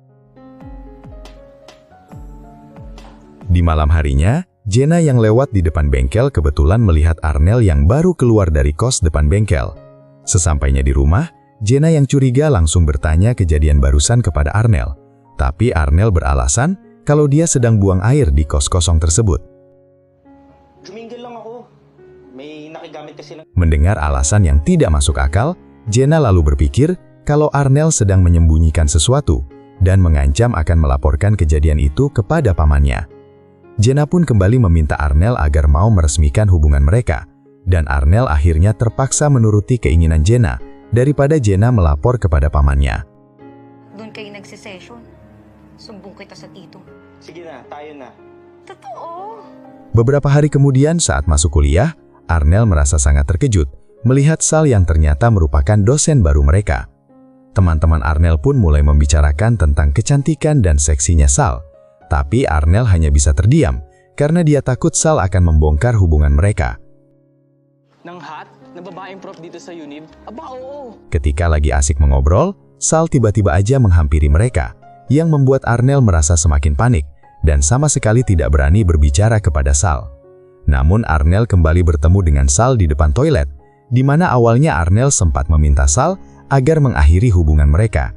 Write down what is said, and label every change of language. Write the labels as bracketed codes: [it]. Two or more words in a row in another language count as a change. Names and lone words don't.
[id] Di malam harinya, Jenna yang lewat di depan bengkel kebetulan melihat Arnel yang baru keluar dari kos depan bengkel. Sesampainya di rumah, Jenna yang curiga langsung bertanya kejadian barusan kepada Arnel. Tapi Arnel beralasan kalau dia sedang buang air di kos kosong tersebut. [tl] Jumingle lang ako. May nakigamit kasi ng... [id] Mendengar alasan yang tidak masuk akal, Jenna lalu berpikir kalau Arnel sedang menyembunyikan sesuatu dan mengancam akan melaporkan kejadian itu kepada pamannya. Jenna pun kembali meminta Arnel agar mau meresmikan hubungan mereka, dan Arnel akhirnya terpaksa menuruti keinginan Jenna daripada Jenna melapor kepada pamannya. [tl] Doon kayo nagsisession. Sumbong kita sa tito. Sige na, tayo na. Totoo? [id] Beberapa hari kemudian saat masuk kuliah, Arnel merasa sangat terkejut melihat Sal yang ternyata merupakan dosen baru mereka. Teman-teman Arnel pun mulai membicarakan tentang kecantikan dan seksinya Sal. Tapi Arnel hanya bisa terdiam karena dia takut Sal akan membongkar hubungan mereka. [tl] Nang hot na babaeng prof dito sa UNIB? Aba, oo. [id] Ketika lagi asik mengobrol, Sal tiba-tiba aja menghampiri mereka, yang membuat Arnel merasa semakin panik dan sama sekali tidak berani berbicara kepada Sal. Namun Arnel kembali bertemu dengan Sal di depan toilet, di mana awalnya Arnel sempat meminta Sal agar mengakhiri hubungan mereka.